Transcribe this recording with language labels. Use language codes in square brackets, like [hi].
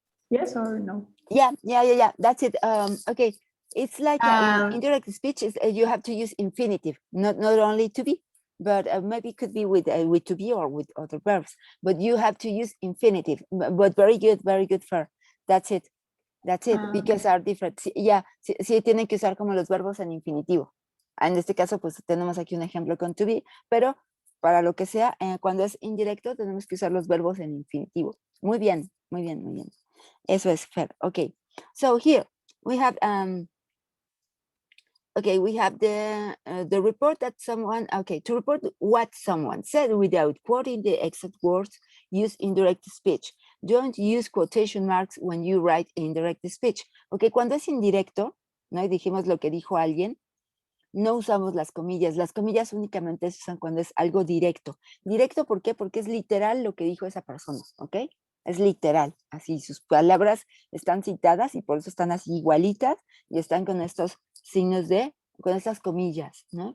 [en] Yes or no? Yeah. That's it. Okay. It's like in indirect speech is you have to use infinitive, not only to be, but maybe it could be with to be or with other verbs. But you have to use infinitive. But very good for. That's it. Because are different. [es] Sí, tienen que usar como los verbos en infinitivo. En este caso, pues tenemos aquí un ejemplo con to be, pero para lo que sea, cuando es indirecto, tenemos que usar los verbos en infinitivo. Muy bien. Eso es fair. Okay. [en] So here we have we have the report that someone, to report what someone said without quoting the exact words, use indirect speech. Don't use quotation marks when you write indirect speech. [es] Ok, cuando es indirecto, ¿no? Y dijimos lo que dijo alguien, no usamos las comillas. Las comillas únicamente se usan cuando es algo directo. ¿Directo por qué? Porque es literal lo que dijo esa persona, ¿ok? Es literal, así sus palabras están citadas y por eso están así igualitas y están con estos signos con estas comillas, ¿no?